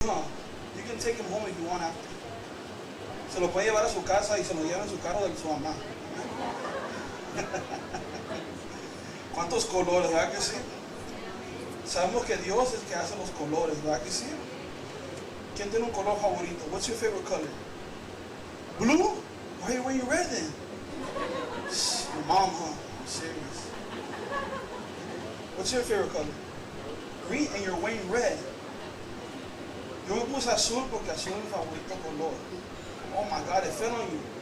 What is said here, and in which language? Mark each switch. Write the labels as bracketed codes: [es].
[en] take him home if you want after. [es] Se lo puede llevar a su casa y se lo lleva en su carro de su mamá. ¿Cuántos colores, verdad que sí? Sabemos que Dios es el que hace los colores, ¿verdad que sí? ¿Quién tiene un color favorito? [en] What's your favorite color? Blue? Why are you wearing red then? Your mom, huh? I'm serious. What's your favorite color? Green, and you're wearing red. [es] Yo me puse azul porque azul es mi favorito color. [en] Oh my God, it fell on you.